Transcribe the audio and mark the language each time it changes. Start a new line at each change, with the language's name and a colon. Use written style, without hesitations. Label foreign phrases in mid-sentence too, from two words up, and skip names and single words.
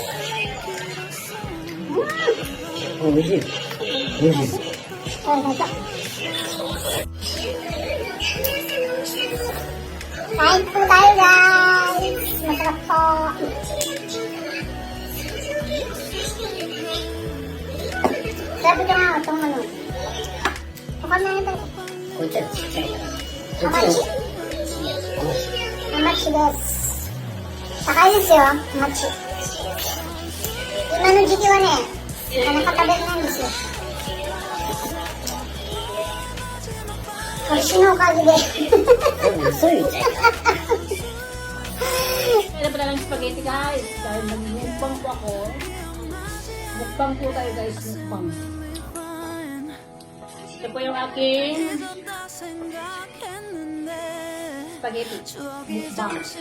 Filipino: Kain po tayo guys. Masarap po. Sabi ka nga itong ano. Bukal na ito. Hamachi.
Japanese: はまちです. サカイですよ. Hamachi. 今の時期はね、なかなか食べれないんですよ。年のおかげで。遅いみたいな。
Filipino: Kaya pala ng spaghetti guys. Dahil mag-mukbang po ako. Mukbang po tayo guys. Mukbang. Ito po yung aking spaghetti. Mukbang.